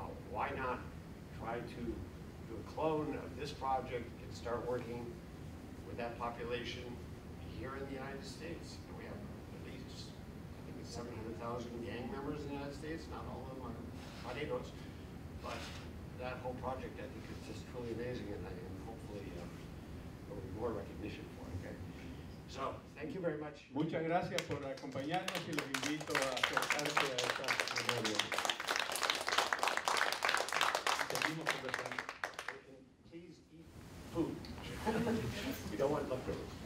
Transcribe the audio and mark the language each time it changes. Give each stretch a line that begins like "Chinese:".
English: Why not try to do a clone of this project and start working with that population here in the United States? And we have at least, I think it's 700,000 gang members in the United States. Not all of them are Mareros, but that whole project, I think, is just truly amazing, and hopefully there will be more recognition for it. Okay? So, thank you very much.
Spanish: Muchas gracias por acompañarnos y los invito a acercarse a esta memoria. Seguimos conversando.
English: Please eat food. We don't want leftovers.